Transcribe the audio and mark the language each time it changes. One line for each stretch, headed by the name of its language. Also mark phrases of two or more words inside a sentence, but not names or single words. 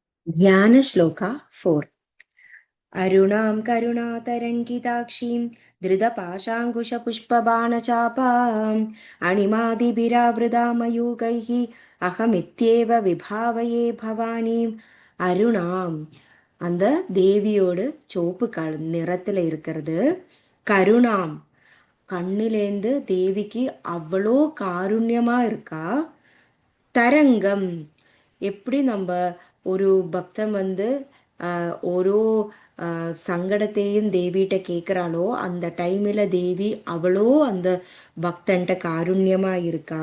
Sanskrit: ध्यानश्लोका 4 अरुणां करुणातरङ्गिताक्षीं धृतपाशाङ्कुशपुष्पबाणचापाम् अणिमादिभिरावृतामयूगैः अहमित्येव विभावये भवानीम् அருணாம்.
Tamil: அந்த தேவியோடு சோப்பு நிறத்துல இருக்கிறது. கருணாம், கண்ணிலேந்து தேவிக்கு அவ்வளோ காருண்யமா இருக்கா. தரங்கம், எப்படி நம்ம ஒரு பக்தன் ஓரோ சங்கடத்தையும் தேவிகிட்ட கேட்குறாளோ அந்த டைமில் தேவி அவ்வளோ அந்த பக்தன்ட்ட காருண்யமா இருக்கா.